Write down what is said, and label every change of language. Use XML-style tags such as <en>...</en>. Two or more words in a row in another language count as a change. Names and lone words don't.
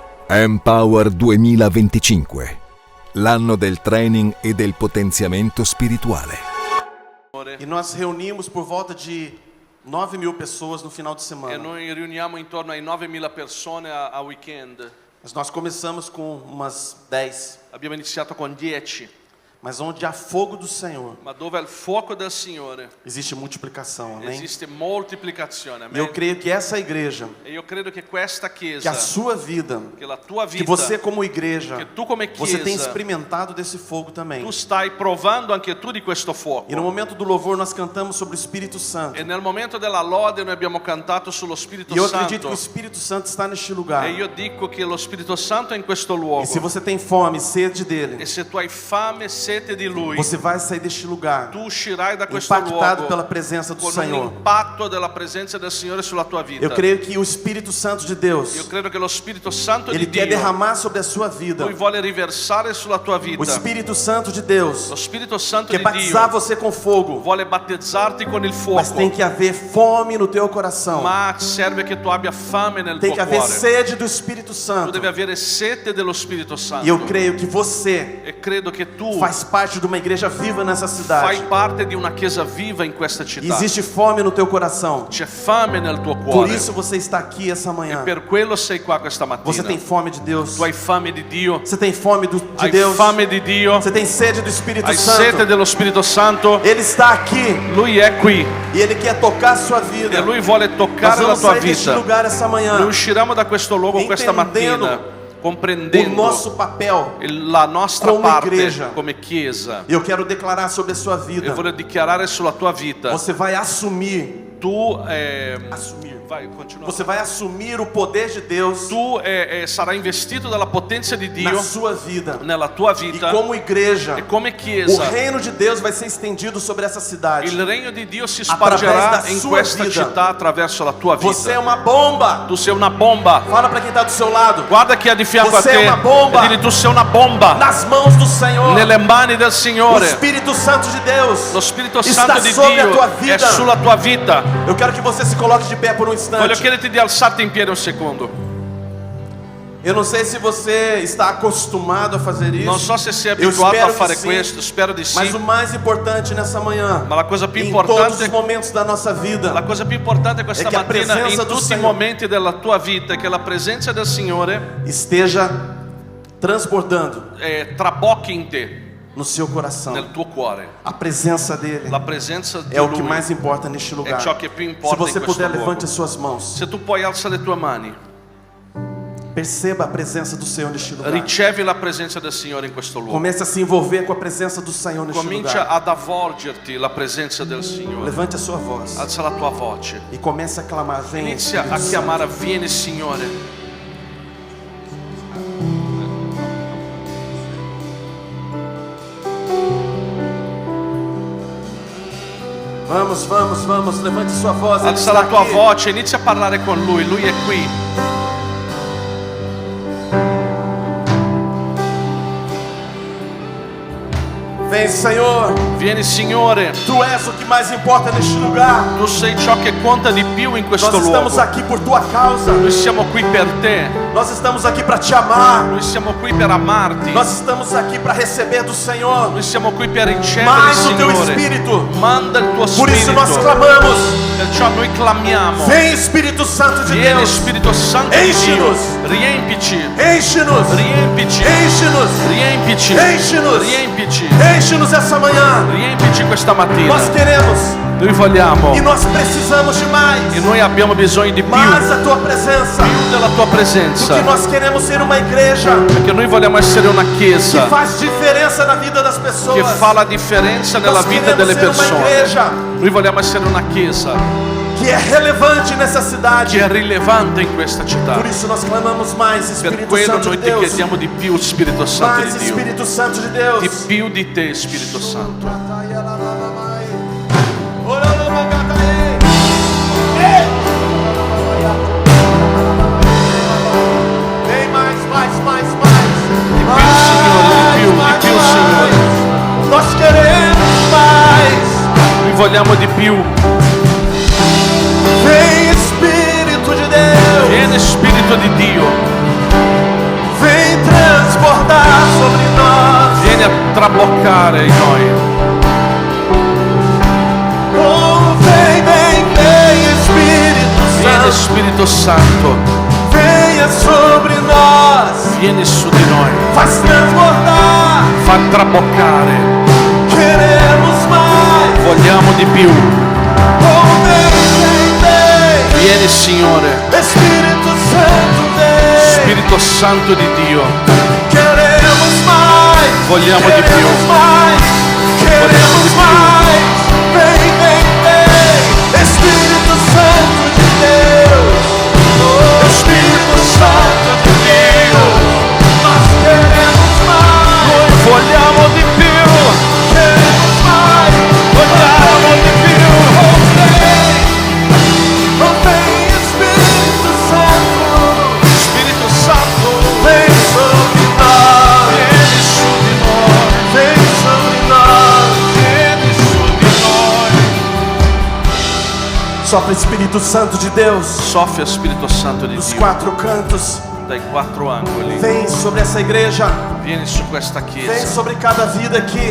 <it>Empower 2025, l'anno del training e del potenziamento spirituale.</it> <pt>E nós reunimos por volta de 9.000 pessoas no final de</pt> <it>E</it> <pt>semana.</pt> <it>noi riuniamo intorno ai 9.000 persone a weekend.</it> <pt>Mas nós começamos com umas 10.</pt> <it>Abbiamo iniziato con 10,</it> <pt>Mas onde há fogo do Senhor,</pt> <it>ma dove è il fuoco del Signore</it> <pt>existe multiplicação, amém?</pt> <it>esiste moltiplicazione.</it> <pt>E eu</pt> <it>Amen.</it> <pt>creio que essa igreja,</pt> <it>E io credo che questa</it> <pt>que a</pt> <it>chiesa,</it> <pt>sua vida,</pt> <it>che la tua</it> <pt>que</pt> <it>vita,</it> <pt>você como igreja,</pt> <it>che tu come</it> <pt>você tem</pt> <it>chiesa,</it> <pt>experimentado desse fogo também.</pt> <it>tu stai provando anche tu di questo fuoco.</it> <pt>E no momento do louvor nós cantamos sobre o Espírito Santo.</pt> <it>E nel momento della lode noi abbiamo cantato sullo Spirito</it> <pt>E eu acredito</pt> <it>Santo.</it> <pt>que o Espírito Santo está neste lugar.</pt> <it>E io dico che lo Spirito Santo è in questo</it> <pt>E</pt> <it>luogo.</it> <pt>se você tem fome, sede</pt> <it>E</it> <pt>dele,</pt> <it>se tu hai fame e sete di Lui,</it> <pt>você vai sair deste lugar</pt> <it>tu uscirai da questo</it> <pt>impactado</pt> <it>luogo</it> <pt>pela presença do</pt> <it>con un</it> <pt>Senhor.</pt> <it>impatto della presenza del Signore sulla tua vita.</it> <pt>Eu creio que o Espírito Santo de</pt> <it>Io</it> <pt>Deus,</pt> <it>credo che lo Spirito Santo</it> <pt>ele</pt> <it>di</it> <pt>quer</pt> <it>Dio,</it> <pt>derramar sobre a sua vida.</pt> <it>Lui vuole riversare sulla tua</it> <pt>O</pt> <it>vita.</it> <pt>Espírito Santo de Deus</pt> <it>Lo Spirito Santo</it> <pt>quer</pt> <it>di</it> <pt>batizar</pt> <it>Dio</it> <pt>você com fogo,</pt> <it>vuole battezzarti con il</it> <pt>mas tem</pt> <it>fuoco,</it> <pt>que haver fome no teu coração.</pt> <it>ma serve che tu abbia fame nel</it> <pt>Tem</pt> <it>tuo</it> <pt>que haver</pt> <it>cuore.</it> <pt>sede do Espírito</pt> <it>Tu</it> <pt>Santo.</pt> <it>devi avere sete dello Spirito Santo.</it> <pt>E eu creio que você</pt> <it>E credo che tu</it> <pt>faz parte de uma igreja viva nessa cidade.</pt> <it>fai parte di una chiesa viva in questa città.</it> <pt>Existe fome no teu coração.</pt> <it>C'è fame nel tuo</it> <pt>Por</pt> <it>cuore.</it> <pt>isso você está aqui essa manhã.</pt> <it>Per quello sei qua questa mattina.</it> <pt>Você tem fome de Deus.</pt> <it>Tu hai fame di Dio.</it> <pt>Você tem fome de</pt> <it>Hai</it> <pt>Deus.</pt> <it>fame di Dio.</it> <pt>Você tem sede do Espírito</pt> <it>Hai sete</it> <pt>Santo.</pt> <it>dello Spirito Santo.</it> <pt>Ele está aqui</pt> <it>Lui è qui</it> <pt>e Ele quer tocar a sua vida.</pt> <it>e Lui vuole</it> <pt>Nós</pt> <it>toccare la</it> <pt>vamos</pt> <it>tua</it> <pt>sair deste</pt> <it>vita.</it> <pt>lugar essa manhã.</pt> <it>Noi usciremo da questo luogo questa</it> <pt>Entendendo</pt> <it>mattina</it> <pt>o</pt> <it>comprendendo</it> <pt>nosso papel.</pt> <it>la nostra come parte</it> <pt>igreja.</pt> <it>come chiesa.</it> <pt>Eu quero declarar sobre a sua</pt> <it>E</it> <pt>vida.</pt> <it>voglio dichiarare sulla tua vita.</it> <pt>Você vai assumir.</pt> <it>Assumir. Vai, continua.</it> <pt>Você vai assumir o poder de Deus</pt> <it>Tu sarai investito dalla potenza di Dio</it> <pt>na sua vida.</pt> <it>nella tua</it> <pt>E</pt> <it>vita.</it> <pt>como igreja,</pt> <it>E come</it> <pt>o</pt> <it>chiesa,</it> <pt>reino de Deus vai ser estendido sobre essa cidade.</pt> <it>il regno di Dio si Attraverso spargerà la in sua questa vita. città attraverso la tua</it> <pt>Você é</pt> <it>vita.</it> <pt>uma bomba.</pt> <it>Tu sei una bomba.</it> <pt>Fala para quem está do seu lado.</pt> <it>Guarda chi è di fianco</it> <pt>Você</pt> <it>a te è una bomba. e digli tu sei una bomba</it> <pt>Nas mãos do Senhor.</pt> <it>nelle mani del</it> <pt>O</pt> <it>Signore.</it> <pt>Espírito Santo de Deus</pt> <it>Lo Spirito</it> <pt>está</pt> <it>Santo di</it> <pt>sobre a</pt> <it>Dio</it> <pt>tua</pt> <it>è</it> <pt>vida.</pt> <it>sulla tua vita.</it> <pt>Eu quero que você se coloque de pé por um</pt> <it>Voglio</it> <pt>instante.</pt> <it>chiederti di alzarti in piedi un secondo.</it> <pt>Eu não sei se você está acostumado a fazer</pt> <it>Non</it> <pt>isso,</pt> <it>so se sei</it> <pt>Eu</pt> <it>abituato a spero fare che sì. questo, spero di</it> <pt>mas</pt> <it>sì.</it> <pt>o mais importante nessa manhã,</pt> <it>Ma la cosa più</it> <pt>em todos os</pt> <it>importante,</it> <pt>momentos da nossa vida,</pt> <it>la cosa più importante questa è che a mattina presenza in</it> <pt>do</pt> <it>tutti i Signore momenti della tua vita è che la presenza del Signore</it> <pt>esteja transbordando</pt> <it>trabocchi in te,</it> <pt>no seu coração.</pt> <it>nel tuo cuore.</it> <pt>A presença dele</pt> <it>La presenza di</it> <pt>é o que</pt> <it>Lui</it> <pt>mais importa neste</pt> <it>è</it> <pt>lugar.</pt> <it>ciò che più</it> <pt>Se</pt> <it>importa</it> <pt>você</pt> <it>in questo</it> <pt>puder,</pt> <it>luogo.</it> <pt>levante as suas mãos.</pt> <it>Se tu puoi alza le tue mani,</it> <pt>Perceba a presença do Senhor neste lugar.</pt> <it>ricevi la presenza del Signore in questo luogo.</it> <pt>Comece a se envolver com a presença do Senhor neste</pt> <it>Comincia</it> <pt>lugar.</pt> <it>ad avvolgerti la presenza del Signore.</it> <pt>Levante a sua voz</pt> <it>Alza la tua voce.</it> <pt>e comece a clamar. Vem,</pt> <it>Inizia</it> <pt>Espírito</pt> <it>a</it> <pt>Santo.</pt> <it>chiamare, vieni Signore.</it> <pt>Vamos, vamos, vamos. Levante sua voz. Ele</pt> <it>Alza</it> <pt>está</pt> <it>la tua</it> <pt>aqui.</pt> <it>voce, inizia a parlare con Lui, Lui è qui.</it> <pt>Vem, Senhor.</pt> <it>Vieni Signore,</it> <pt>Tu és o que mais importa neste lugar.</pt> <it>tu sei ciò che conta di più in questo</it> <pt>Nós estamos</pt> <it>luogo.</it> <pt>aqui por tua causa.</pt> <it>Noi siamo qui per te,</it> <pt>Nós estamos aqui para te amar.</pt> <it>noi siamo qui per amarti,</it> <pt>Nós estamos aqui para receber do Senhor</pt> <it>noi siamo qui per ricevere il</it> <pt>mais o teu</pt> <it>Signore.</it> <pt>Espírito.</pt> <it>Manda il tuo</it> <pt>Por isso nós</pt> <it>Spirito,</it> <pt>clamamos.</pt> <it>perciò noi clamiamo.</it> <pt>Vem, Espírito Santo de</pt> <it>Vieni</it> <pt>Deus.</pt> <it>Spirito Santo di Dio,</it> <pt>Enche-nos.</pt> <it>riempici,</it> <pt>Enche-nos.</pt> <it>riempici,</it> <pt>Enche-nos.</pt> <it>riempici,</it> <pt>Enche-nos.</pt> <it>riempici,</it> <pt>Enche-nos essa manhã.</pt> <it>riempici questa mattina.</it> <pt>Nós queremos</pt> <it>Noi vogliamo</it> <pt>e nós precisamos de mais.</pt> <it>e noi abbiamo bisogno di più</it> <pt>Mais a tua presença.</pt> <it>della tua presenza,</it> <pt>Porque nós queremos ser uma igreja</pt> <it>perché noi vogliamo essere una</it> <pt>que</pt> <it>chiesa</it> <pt>faz diferença na vida das</pt> <it>che</it> <pt>pessoas.</pt> <it>fa la differenza nella</it> <pt>Nós</pt> <it>vita</it> <pt>queremos</pt> <it>delle</it> <pt>ser uma</pt> <it>persone.</it> <pt>igreja</pt> <it>Noi vogliamo essere una chiesa</it> <pt>que é relevante nessa cidade.</pt> <it>che è rilevante in questa città.</it> <pt>Por isso nós clamamos mais,</pt> <it>Per</it> <pt>Espírito</pt> <it>quello</it> <pt>Santo de</pt> <it>noi ti</it> <pt>Deus.</pt> <it>chiediamo di più, Spirito Santo</it> <pt>Mais</pt> <it>di Dio,</it> <pt>Espírito Santo de Deus.</pt> <it>di più di te, Spirito Santo.</it> <pt>Vem mais.</pt> <it>Di più, Signore.</it> <pt>Nós queremos mais.</pt> <it>Noi vogliamo di più.</it> <pt>Vem, Espírito de Deus.</pt> <it>Vieni Spirito di Dio. traboccare in noi.</it> <pt>Oh, vem, vem, vem, Espírito</pt> <it>Vieni</it> <pt>Santo.</pt> <it>Spirito Santo,</it> <pt>Venha sobre nós.</pt> <it>vieni su di noi,</it> <pt>Faz transbordar.</pt> <it>fa traboccare,</it> <pt>Queremos mais.</pt> <it>vogliamo di più.</it> <pt>Oh, vem, vem, vem.</pt> <it>Vieni Signore,</it> <pt>Espírito Santo, vem.</pt> <it>Spirito Santo di Dio,</it> <pt>Queremos mais.</pt> <it>vogliamo di più.</it> <pt>Queremos mais. Queremos mais. Vem, vem, vem. Espírito Santo de Deus. Oh, Espírito Santo de Deus. Nós queremos mais.</pt> <it>Vogliamo di più,</it> <pt>Queremos mais.</pt> <it>vogliamo di più.</it> <pt>Oh, vem, Espírito Santo.</pt> <it>Spirito Santo,</it> <pt>Vem sobre nós.</pt> <it>vieni su di noi,</it> <pt>Vem sobre nós.</pt> <it>vieni su di noi.</it> <pt>Sopra Espírito Santo de Deus.</pt> <it>Soffia Spirito Santo di</it> <pt>Dos</pt> <it>Dio,</it> <pt>quatro cantos.</pt> <it>dai quattro angoli.</it> <pt>Vem sobre essa igreja.</pt> <it>Vieni su questa</it> <pt>Vem</pt> <it>chiesa,</it> <pt>sobre cada vida aqui.</pt>